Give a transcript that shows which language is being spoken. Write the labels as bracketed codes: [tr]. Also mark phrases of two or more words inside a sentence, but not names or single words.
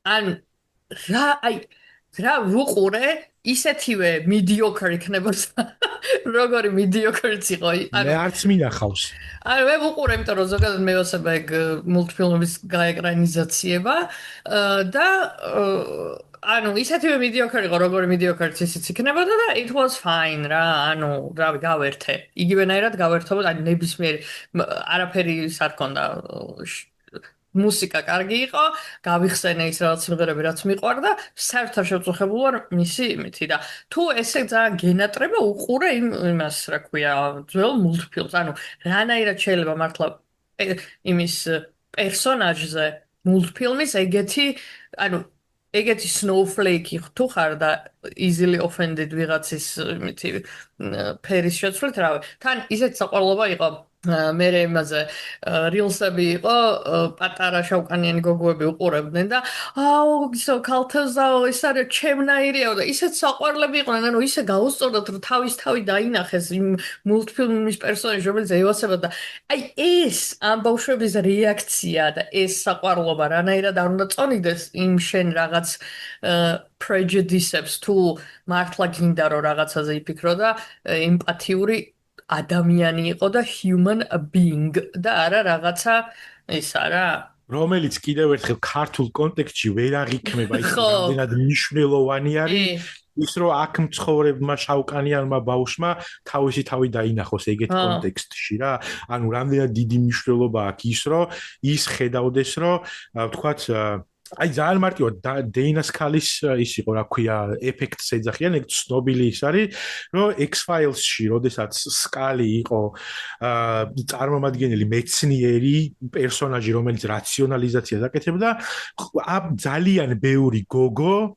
[ka] რა ვუყურე ისეთივე mediocre იქნებოდა როგორი მიდიოქრიც იყო. მე არც მინახავს. ანუ მე ვუყურე, იმიტომ რომ ზოგადად მევასება ეგ მულტფილმების გაეკრანიზაციება და ანუ ისეთივე მიდიოქრი იყო, როგორი მიდიოქრიც ისიც იქნებოდა და [en] it was fine [ka] რა, ანუ რავი, გავერთე. იგივენაირად გავერთობ, ანუ ნებისმიერ არაფერი არ ქონდა მუსიკა კარგი იყო, გავიხსენე ის რაღაც სიმღერები, რაც მიყვარდა, საერთოდ შევწუხებულ ვარ მისი იმითი და თუ ესე ძალიან გენატრება უყურე იმას, რა ქვია, ძველ მულტფილმს, ანუ რანაირად შეიძლება მართლა იმის პერსონაჟზე მულტფილმის ანუ ეგეთი snowflake თუ ხარ და [en] easily offended [ka] ვიღაცის იმითი ფერის შეცვლით, რავი, თან ისეთ საყვარლობა იყო მე იმაზე rilsები იყო პატარა შავკანიანი გოგოები უყურებდნენ და აუ ისო ქალთაზაო ეს არის ჩემნაირიაო და ისეთ საყვარლები იყვნენ ანუ ისე გაუსწორდათ რომ თავი დაინახეს იმ მულტფილმის პერსონაჟი რომელიც ევასება და აი ეს ამ ბავშვების რეაქცია და ეს საყვარლობა რანაირად არ უნდა წონიდეს იმ შენ რაღაც prejudice-ებს თუ მართლა გინდა რომ რაღაცაზე იფიქრო და ემპათიური ადამიანი იყო და [en] human being [ka] და არა რაღაცა ისა რა რომელიც კიდევ ერთხელ ქართულ კონტექსტში ვერ აღიქმება ის რამდენად მნიშვნელოვანი არის ის რომ აქ მცხოვრებმა შავკანიანმა ბავშვმა თავისი თავი დაინახოს ეგეთ კონტექსტში რა ანუ რამდენად დიდი მნიშვნელობა აქვს ის რომ ის ხედავდეს რომ ვთქვათ აი ძალიან მარტივად დეინა სკალის ის იყო რა ქვია ეფექტს ეძახიან ეგ ცნობილი ის არის რომ X-Files-ში როდესაც სკალი იყო წარმომადგენელი მეცნიერი პერსონაჟი რომელიც რაციონალიზაციას აკეთებდა ძალიან ბევრი გოგო